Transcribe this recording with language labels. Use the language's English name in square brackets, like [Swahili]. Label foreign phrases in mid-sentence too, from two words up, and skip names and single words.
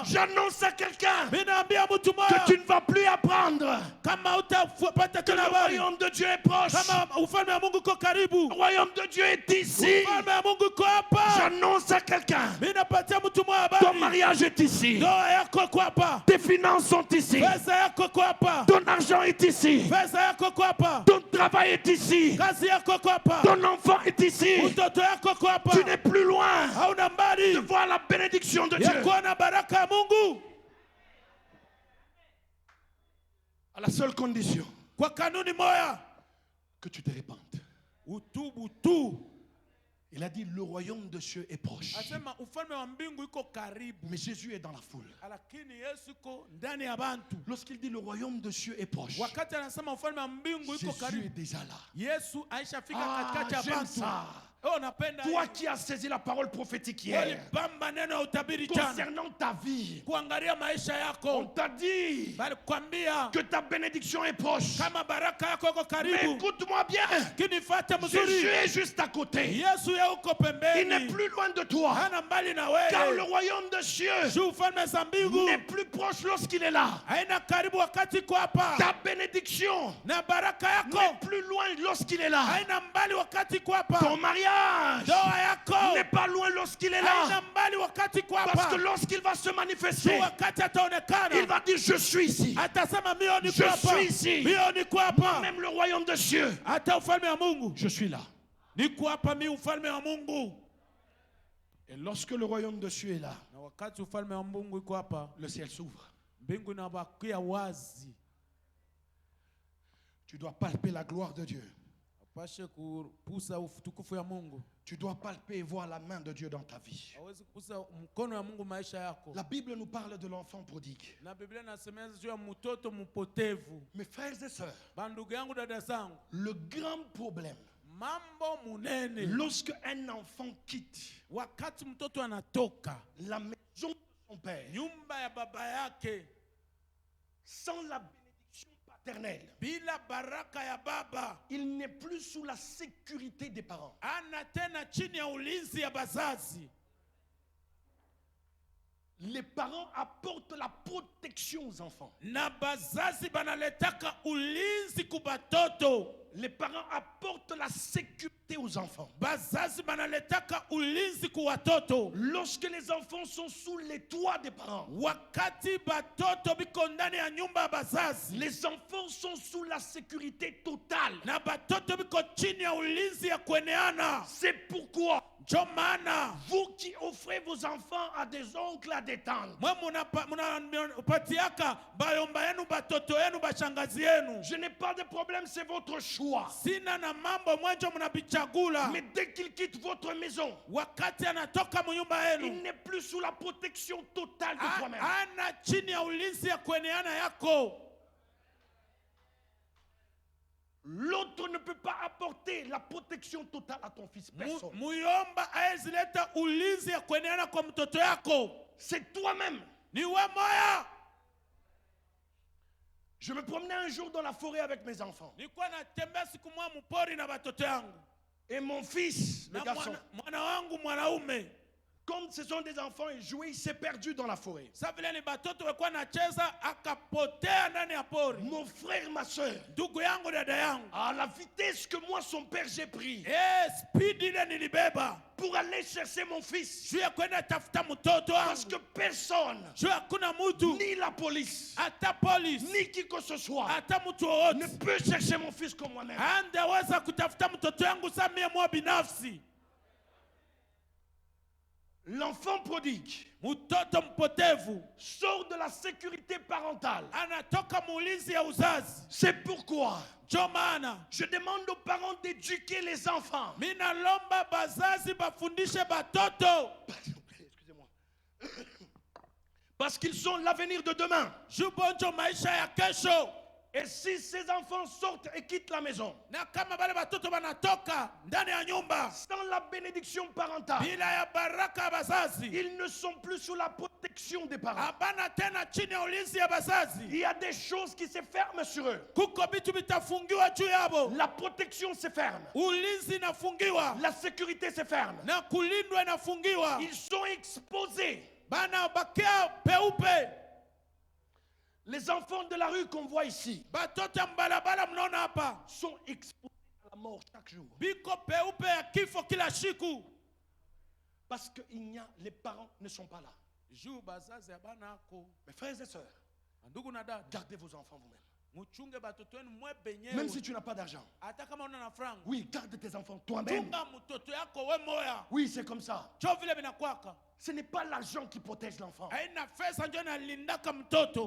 [French] J'annonce à quelqu'un [Swahili] Mimi naambia mtu mmoja [French] que tu ne vas plus apprendre [Swahili] kama utapata [French] que le [Swahili] tena habari [French] royaume de Dieu est proche. [Swahili] kama ufalme wa Mungu uko karibu. [French] Le royaume de Dieu est ici. [Swahili] Ufalme wa Mungu uko hapa. [French] J'annonce à quelqu'un, [Swahili] Mimi napatia mtu mmoja [French] ton [Swahili] habari. [French] mariage est ici. [Swahili] Ndoa yako iko hapa. [French] Tes finances sont ici. [Swahili] Pesa yako iko hapa. [French] Ton argent est ici. [Swahili] Pesa yako iko hapa. [French] Ton travail est ici. [Swahili] Kazi yako iko hapa. [French] Ton enfant est ici. [Swahili] Mtoto yako iko hapa. [French] Tu n'es plus loin [Swahili] Hauna mbali [French] de voir la bénédiction de [Swahili] ya [French] Dieu. [Swahili] kuona baraka ya Mungu. [French] À la seule condition [Swahili] Kwa kanuni moja, [French] que tu te répandes. [Swahili] utubu tu. [French] Il a dit, le royaume de Dieu est proche. [Swahili] Asema ufalme wa mbingu iko karibu. [French] Mais Jésus est dans la foule. [Swahili] Lakini Yesu iko ndani ya bantu. [French] Lorsqu'il dit le royaume de Dieu est proche, [Swahili] Wakati anasema ufalme wa mbingu iko [French] Jésus est [Swahili] karibu, [French] déjà là. [Swahili] Yesu aishafika Ah, katikati ya [French] j'aime [Swahili] bantu. [French] ça. [Swahili] Oh, napenda [French] Toi [Swahili] hiyo. [French] qui as saisi la parole prophétique hier, [Swahili] Walibamba neno ya utabiri jana [French] concernant ta vie, [Swahili] kuangalia maisha [French] on [Swahili] yako. [French] t'a dit [Swahili] Bali kwambia [French] que ta bénédiction est proche. [Swahili] kama baraka yako iko [French] Mais [Swahili] karibu. [French] écoute-moi bien, [Swahili] Kinifate [French] Jésus [Swahili] mzuri. [French] est juste à côté. [Swahili] Yesu ya uko [French] Il n'est [Swahili] pembeni. [French] plus loin de toi. [Swahili] Hana mbali na [French] Car le [Swahili] wewe. [French] royaume de Dieu [Swahili] Juu ufalme za mbingu [French] n'est plus proche lorsqu'il est là. [Swahili] haina karibu wakati iko hapa. [French] Ta bénédiction [Swahili] Na baraka yako [French] n'est plus loin lorsqu'il est là. [Swahili] haina mbali wakati iko hapa. [French] Ton mariage [Swahili] Ndoa yako [French] n'est pas loin lorsqu'il est [Swahili] haina [French] là. [Swahili] mbali wakati iko [French] Parce [Swahili] hapa. [French] que lorsqu'il va se [Swahili] Juu [French] manifester, [Swahili] wakati [French] il [Swahili] ataonekana [French] va dire je suis ici. [Swahili] atasema mio niko [French] Je [Swahili] hapa. [French] suis ici. [Swahili] Mio niko hapa. [French] Même le royaume de Dieu, [Swahili] Hata ufalme wa Mungu [French] je suis là. [Swahili] niko hapa, mi ufalme wa Mungu. [French] Et lorsque le royaume de Dieu est là, [Swahili] Na wakati ufalme wa Mungu iko hapa, [French] le ciel s'ouvre. [Swahili] mbingu inabakia wazi. [French] Tu dois palper la gloire de Dieu. [Swahili] Apashe kupusa utukufu ya Mungu. [French] Tu dois palper et voir la main de Dieu dans ta vie. [Swahili] Hawezi kupusa mkono wa Mungu maisha yako. [French] La Bible nous parle de l'enfant prodigue. [Swahili] Na Biblia inasemea juu ya mtoto mpotevu. [French] Mes frères et sœurs, [Swahili] Bandugu yangu, dada zangu, [French] le grand problème, [Swahili] mambo munene [French] lorsque un enfant quitte [Swahili] wakati mtoto anatoka [French] la maison de son père [Swahili] nyumba ya baba yake [French] sans la bénédiction paternelle, [Swahili] bila baraka ya baba, [French] il n'est plus sous la sécurité des parents. [Swahili] ana tena chini ya ulinzi ya bazazi. [French] Les parents apportent la protection aux enfants. [Swahili] Na bazazi banaletaka ulinzi kubatoto. [French] Les parents apportent la sécurité aux enfants. [Swahili] Bazazi banaletaka ulinzi kuwatoto. [French] Lorsque les enfants sont sous les toits des parents, [Swahili] Wakati batoto biko ndani ya nyumba ya bazazi, [French] les enfants sont sous la sécurité totale. [Swahili] na batoto biko chini ya ulinzi ya kueneana. [French] C'est pourquoi [Swahili] Ndio maana [French] vous qui offrez vos enfants à des oncles, à des tantes, [Swahili] mwe munapatiaka bayomba yenu, batoto yenu, bashangazi yenu. [French] je n'ai pas de problème, c'est votre choix. [Swahili] Sina na mambo mwenjo munabichagula. [French] Mais dès qu'il quitte votre maison, [Swahili] Wakati anatoka munyumba [French] il [Swahili] yenu, [French] n'est plus sous la protection totale de toi-même. [Swahili] ana chini ya ulinzi ya kueneana yako. [French] L'autre ne peut pas apporter la protection totale à ton fils. Personne. [Swahili] Muyomba aezileta ulinzi ya kueneana kwa mtoto yako. [French] C'est toi-même. [Swahili] Ni we moya. [French] Je me promenais un jour dans la forêt avec mes enfants. [Swahili] Nilikuwa natembea siku moja mpori na batoto yangu. [French] Et mon fils, le [Swahili] Na [French] garçon, [Swahili] mwana wangu mwanaume. [French] comme ce sont des enfants, ils jouaient, il s'est perdu dans la forêt. [Swahili] Sasa vile ni batoto walikuwa nacheza, akapotea ndani ya pori. [French] Mon frère, ma soeur, [Swahili] Ndugu yangu, dada yangu, [French] à la vitesse que moi, son père, j'ai pris [Swahili] speed ile nilibeba [French] pour aller chercher mon fils. [Swahili] juu ya kwenda tafuta mtoto [French] Parce [Swahili] wangu. [French] que personne, [Swahili] Juu hakuna mtu, [French] ni la police, [Swahili] hata polisi, [French] ni qui que ce soit, [Swahili] hata mtu [French] ne [Swahili] wowote [French] peut chercher mon fils comme moi-même. [Swahili] angeweza kutafuta mtoto yangu saa mie mwa binafsi. [French] L'enfant prodigue [Swahili] Mtoto mpotevu [French] sort de la sécurité parentale. [Swahili] anatoka muulizi ya uzazi. [French] C'est pourquoi [Swahili] Ndio maana [French] je demande aux parents d'éduquer les enfants. [Swahili] mina lomba bazazi bafundishe batoto. [French] Parce qu'ils sont l'avenir de demain. [Swahili] Juu bonjo maisha ya kesho. [French] Et si ces enfants sortent et quittent la maison, [Swahili] Na kama bale batoto banatoka ndani ya nyumba [French] sans la bénédiction parentale, [Swahili] bila ya baraka ya bazazi, [French] ils ne sont plus sous la protection des parents. [Swahili] hapana tena chini ya ulinzi ya bazazi. [French] Il y a des choses qui se ferment sur eux. [Swahili] Kuko bitu bitafungiwa juu yabo. [French] La protection se ferme. [Swahili] Ulinzi inafungiwa [French] La sécurité se ferme. [Swahili] na kulindwa inafungiwa. [French] Ils sont exposés. [Swahili] Bana bakia peupe. [French] Les enfants de la rue qu'on voit ici [Swahili] Batoto mbalabala mnaona hapa [French] sont exposés à la mort chaque jour. [Swahili] biko peupe ya kifo kila siku. [French] Parce que les parents ne sont pas là. [Swahili] Juu bazazi ya banako. [French] Mes frères et sœurs, [Swahili] Ndugu na dada, [French] gardez vos enfants vous-même. [Swahili] muchunge batoto wenu mwe benyewe. [French] Même si tu n'as pas d'argent. [Swahili] Hata kama una na franga. [French] Oui, garde tes enfants toi-même. [Swahili] Chunga mtoto yako we moya. [French] Oui, c'est comme ça. [Swahili] Cho vile binakwaka. [French] Ce n'est pas l'argent qui protège l'enfant. [Swahili] Haina pesa ndio inalindaka mtoto.